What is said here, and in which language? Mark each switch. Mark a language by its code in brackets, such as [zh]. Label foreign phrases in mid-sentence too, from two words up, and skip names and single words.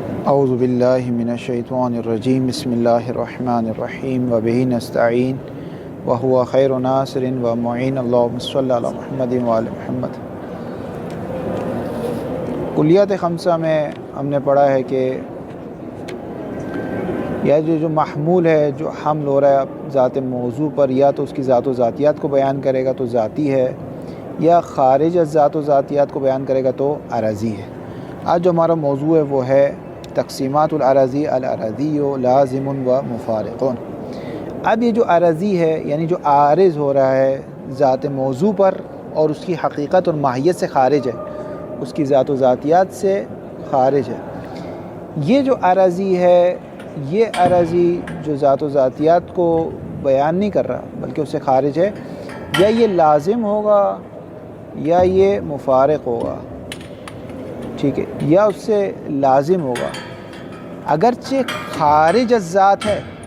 [ar] اعوذ باللہ من الشیطان الرجیم بسم اللہ الرحمن الرحیم وبہ نستعین وہو خیر ناصر ومعین اللہم صلی علی محمد وآل محمد۔ [ur] کلیات خمسہ میں ہم نے پڑھا ہے کہ یہ جو محمول ہے، جو حمل ہو رہا ہے ذات موضوع پر، یا تو اس کی ذات و ذاتیات کو بیان کرے گا تو ذاتی ہے، یا خارج از ذات و ذاتیات کو بیان کرے گا تو عرضی ہے۔ آج جو ہمارا موضوع ہے وہ ہے [ar] تقسیمات العرضی، العرضی لازم و مفارق۔ [ur] اب یہ جو عرضی ہے یعنی جو عارض ہو رہا ہے ذات موضوع پر اور اس کی حقیقت اور ماہیت سے خارج ہے، اس کی ذات و ذاتیات سے خارج ہے، یہ جو عرضی ہے، یہ عرضی جو ذات و ذاتیات کو بیان نہیں کر رہا بلکہ اس سے خارج ہے، یا یہ لازم ہوگا یا یہ مفارق ہوگا، ٹھیک ہے، یا اس سے لازم ہوگا، اگرچہ خارج از ذات ہے۔